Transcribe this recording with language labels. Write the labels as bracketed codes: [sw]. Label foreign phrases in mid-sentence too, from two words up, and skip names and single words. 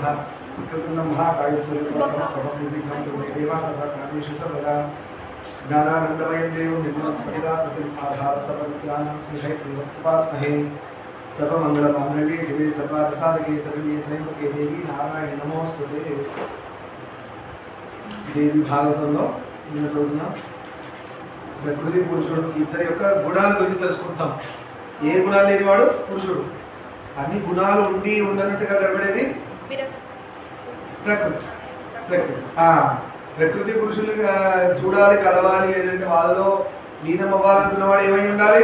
[sa] कृतकृतं महाकाय सूर्यप्रभं निर्विघ्नं कुरु देवा सर्वकार्येषु सर्वदा। ज्ञानानन्दमयं देवं निर्मलस्फटिकाकृतिम् आधारं सर्वविद्यानां श्रीहरिप्रियमुपास्महे। सर्वमङ्गलमाङ्गल्ये शिवे सर्वार्थसाधके शरण्ये त्र्यम्बके देवी नारायणि नमोस्तुते। [te] देवी భాగవతంలో నిన్న రోజున ప్రకృతి పురుషుడు ఇద్దరి యొక్క గుణాల గురించి తెలుసుకుంటాం. ఏ గుణాలు లేనివాడు పురుషుడు. అన్ని గుణాలు ఉండి ఉండనట్టుగా కనబడేది ప్రకృతి. ప్రకృతి పురుషులు చూడాలి, కలవాలి, లేదంటే వాళ్ళలో లీనం అవ్వాలనుకున్నవాడు ఏమై ఉండాలి?